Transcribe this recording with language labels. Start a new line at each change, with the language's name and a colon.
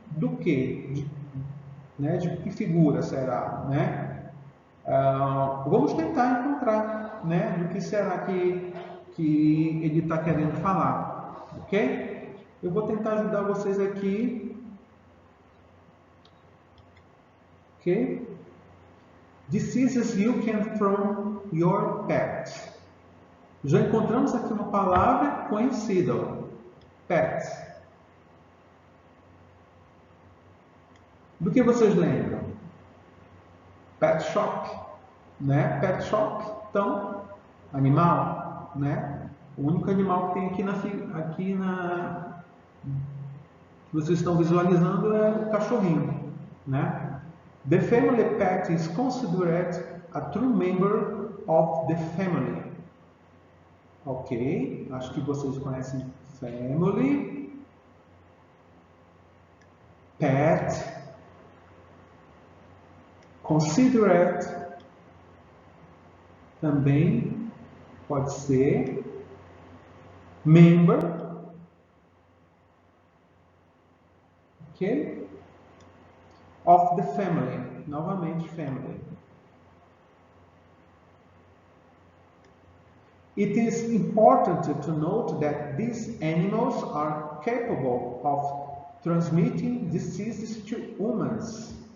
Portuguese: Do que? Né? De que figura será, né? Vamos tentar encontrar, né? Do que será que ele está querendo falar, ok? Eu vou tentar ajudar vocês aqui, ok?
English: Diseases you can from your pet.
Portuguese: Já encontramos aqui uma palavra conhecida, pet. Do que vocês lembram? Pet shop, né? Pet shop, então, animal, né? O único animal que tem aqui que vocês estão visualizando é o cachorrinho, né?
English: The family pet is considered a true member of the family.
Portuguese: Ok, acho que vocês conhecem family, pet, considered, também pode ser member, ok?
English: Of the family, novamente family. It is important to note that these animals are capable of transmitting diseases to humans.